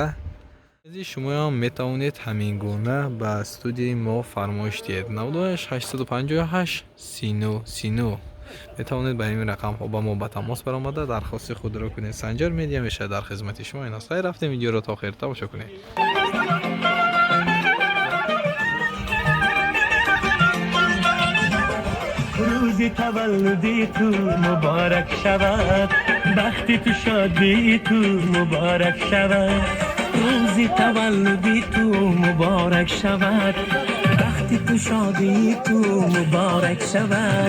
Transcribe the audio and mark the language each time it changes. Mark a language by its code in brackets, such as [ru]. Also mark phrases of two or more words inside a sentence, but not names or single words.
[tg] Азиз, шумоам метавонед ҳамин гуна ба студияи мо фармоиш диҳед. 98 858 39 метавонед ба ин рақамҳо ба мо ба тамос баромада дархости худро кунед. Санҷар медия мешавад дар хизмати шумо. ин аст. Хайр рафтем, видеоро то охир тамошо кунед. [fa] روزی تولدی تو مبارک شود، بختی تو شادی تو مبارک شود. روزی تولدی تو مبارک شود، بختی تو شادی تو مبارک شود.